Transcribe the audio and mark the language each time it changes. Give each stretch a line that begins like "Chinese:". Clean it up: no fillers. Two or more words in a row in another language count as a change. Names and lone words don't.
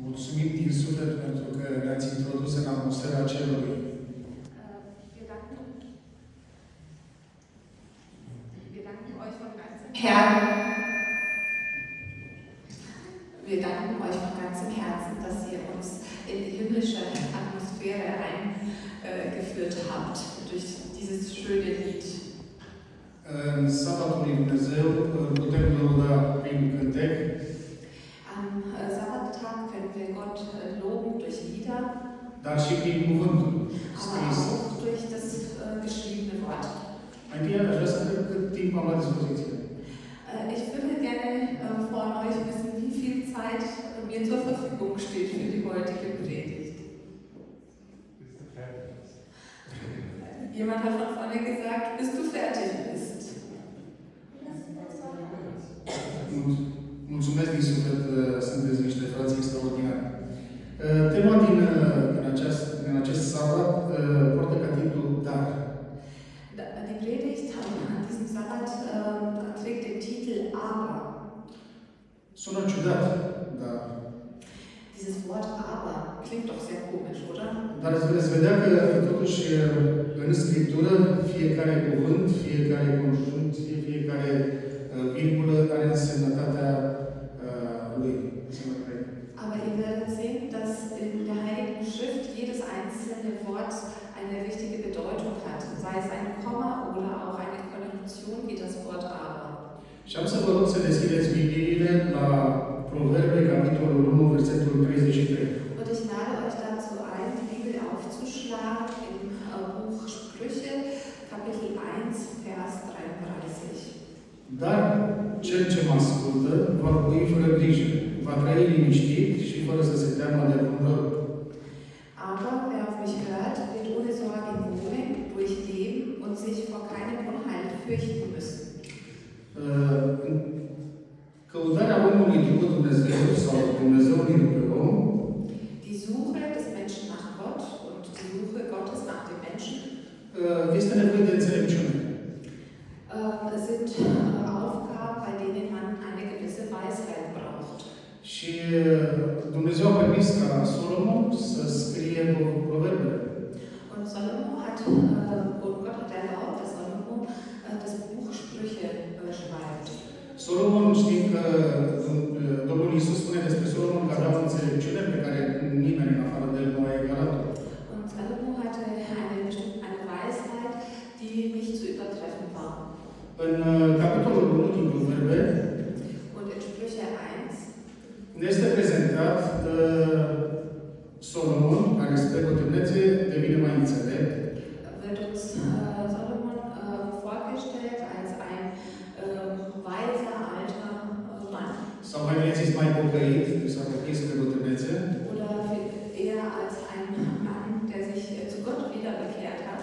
Romanian: Mulțumim din suflet pentru că ne-ați introdus în atmosfera cerului.
German: Herr, wir danken euch von ganzem Herzen, dass ihr uns in die himmlische Atmosphäre eingeführt habt durch dieses schöne Lied.
Romanian: În sabatul lui Dumnezeu putem lăuda prin cântec.
German: Am Sabbattag können wir Gott loben durch Lieder,
Romanian: Dar și prin cuvântul
German: aber
Romanian: scris.
German: auch durch das geschriebene Wort.
Romanian: Mai întâi aș vrea să întreb cât timp am la dispoziție.
German: Ich würde gerne von euch wissen, wie viel Zeit mir zur Verfügung steht für die heutige Predigt. Jemand hat von vorne gesagt, bis du fertig bist.
Romanian: Mulțumesc din suflet, sunteți niște frați extraordinari. Tema în acest sabat poartă ca titlu Dar.
German: Die Predigt an diesem Sabbat trägt den Titel Aber.
Romanian: Sună ciudat, dar
German: Dieses Wort Aber klingt doch sehr komisch, oder?
Romanian: Dar veți vedea că, totuși, în Scriptură, fiecare cuvânt, fiecare conjuncție, fiecare virgulă are însemnătatea lui.
German: Aber ihr werdet sehen, dass in der Heiligen Schrift jedes einzelne Wort eine wichtige Bedeutung hat, sei es ein Komma oder auch eine Konjunktion wie das Wort Aber.
Romanian: Și am să vă rog să deschideți Bibliile la Proverbe, capitolul 1, versetul 33.
German: Und ich lade euch dazu ein, die Bibel aufzuschlagen im Buch Sprüche, Kapitel 1, Vers 33.
Romanian: Dar cel ce mă ascultă va locui fără grijă, va trăi liniștit și fără să se teamă de vreun rău.
German: Aber wer auf mich hört, wird ohne Sorge wohnen, durchleben und sich vor keinem Unheil fürchten müssen.
Romanian: Căutarea omului după Dumnezeu sau Dumnezeului după om
German: Die Suche des Menschen nach Gott und die Suche Gottes nach dem Menschen
Romanian: este nevoie de înțelepciune.
German: sind Aufgaben, bei denen man eine gewisse Weisheit braucht.
Romanian: Și Dumnezeu a permis ca Solomon să scrie proverbele.
German: Und Salomo hat, und Gott hat erlaubt, dass Salomo das Buch Sprüche schreibt.
Romanian: Solomon, știm că Domnul Iisus spune despre Solomon că avea o înțelepciune pe care nimeni în afară de el nu a egalat-o.
German: Und Salomo hatte eine Weisheit, die nicht zu übertreffen war.
Romanian: În capitolul 1 din Proverbe
German: Und in Sprüche 1
Romanian: ne este prezentat Solomon, care spre bătrânețe devine mai înțelept.
German: wird uns Solomon vorgestellt als ein weiser alter Mann.
Romanian: Sau mai bine zis, mai pocăit, deci s-a pocăit spre bătrânețe.
German: Oder eher als ein Mann, der sich zu Gott wieder bekehrt hat.